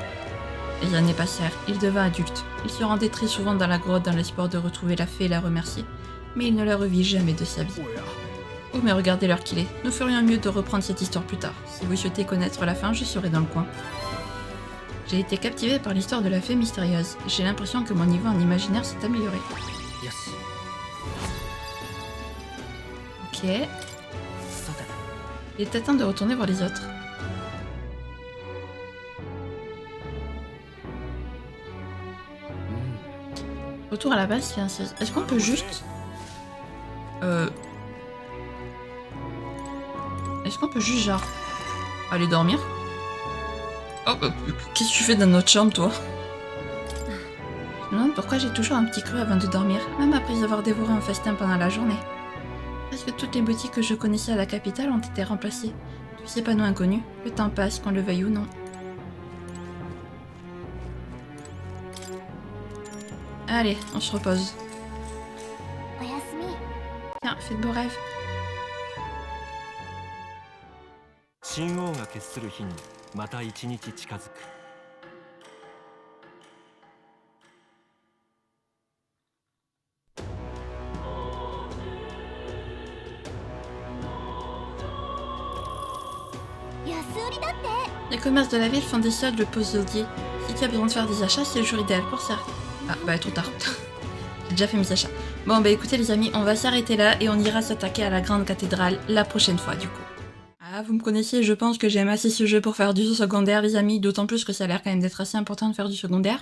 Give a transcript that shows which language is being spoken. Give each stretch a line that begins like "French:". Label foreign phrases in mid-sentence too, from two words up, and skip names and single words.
French: Les années passèrent, il devint adulte. Il se rendait très souvent dans la grotte dans l'espoir de retrouver la fée et la remercier, mais il ne la revit jamais de sa vie. Oh mais regardez l'heure qu'il est, nous ferions mieux de reprendre cette histoire plus tard. Si vous souhaitez connaître la fin, je serai dans le coin. J'ai été captivée par l'histoire de la fée mystérieuse. J'ai l'impression que mon niveau en imaginaire s'est amélioré.
Japanese: よし
French: Ok,
Japanese: さて
French: il est temps de retourner voir les autres. Retour à la base, c'est un 16. Est-ce qu'on peut juste... Est-ce qu'on peut juste genre... aller dormir? Oh, qu'est-ce que tu fais dans notre chambre, toi? Je me demande pourquoi j'ai toujours un petit creux avant de dormir, même après avoir dévoré un festin pendant la journée. Presque toutes les boutiques que je connaissais à la capitale ont été remplacées. Tous ces panneaux inconnus, le temps passe, qu'on le veuille ou non. Allez, on se repose.
Japanese: おやすみ。
French: Tiens, fais de beaux rêves.
Japanese: 神王が決する日にまた一日近づく。安売りだって。
French: Les commerces de la ville font des soldes le posodier. Si tu as besoin de faire des achats, c'est le jour idéal pour ça. Ah, bah trop tard. J'ai déjà fait mes achats. Bon, bah écoutez les amis, on va s'arrêter là et on ira s'attaquer à la grande cathédrale la prochaine fois du coup. Ah, vous me connaissiez, je pense que j'aime assez ce jeu pour faire du secondaire les amis, d'autant plus que ça a l'air quand même d'être assez important de faire du secondaire.